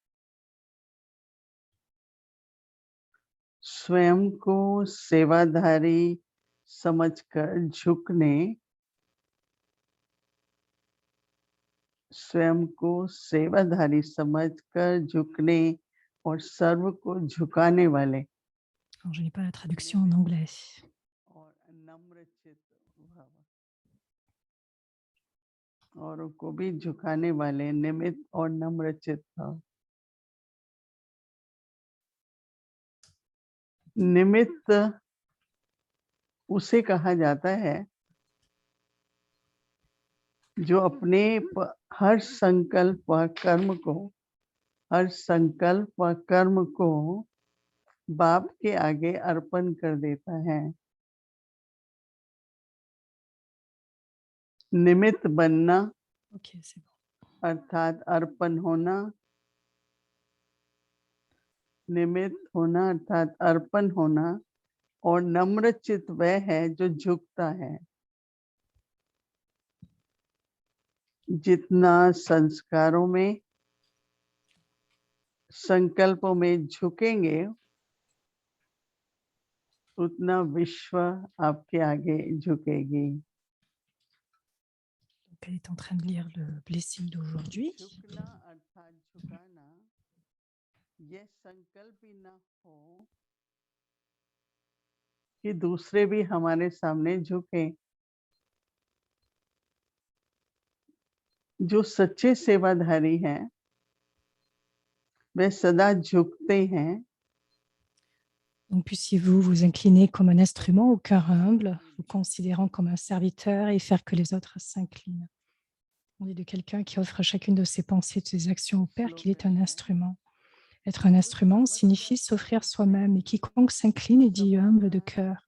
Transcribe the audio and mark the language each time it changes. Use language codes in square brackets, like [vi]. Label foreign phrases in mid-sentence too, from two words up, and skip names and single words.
[hi] स्वयं को सेवाधारी समझकर झुकने, स्वयं को सेवाधारी समझकर झुकने और सर्व को झुकाने वाले [fr] Alors, je n'ai pas la traduction en anglais. [hi] और नम्र चित्त भाव, औरों को भी झुकाने वाले निमित्त और नम्र चित्त भाव। निमित्त उसे कहा जाता है जो अपने हर संकल्प व कर्म को बाप के आगे अर्पण कर देता है। निमित्त बनना [fr] Ok, c'est bon. [hi] अर्थात अर्पण होना, निमित्त होना अर्थात अर्पण होना, और नम्र चित्त वह है जो झुकता है। जितना संस्कारों में, संकल्पों में झुकेंगे, उतना विश्व आपके आगे झुकेगी। [fr] Donc, elle est en train de lire le blessing d'aujourd'hui. [hi] झुकना अर्थात झुकाना, यह संकल्प ही न हो कि दूसरे भी हमारे सामने झुके। जो सच्चे सेवाधारी हैं, वे सदा झुकते हैं। [fr] Donc, puissiez-vous vous incliner comme un instrument au cœur humble, vous considérant comme un serviteur et faire que les autres s'inclinent. On dit de quelqu'un qui offre chacune de ses pensées et de ses actions au Père qu'il est un instrument. Être un instrument signifie s'offrir soi-même et quiconque s'incline est dit humble de cœur.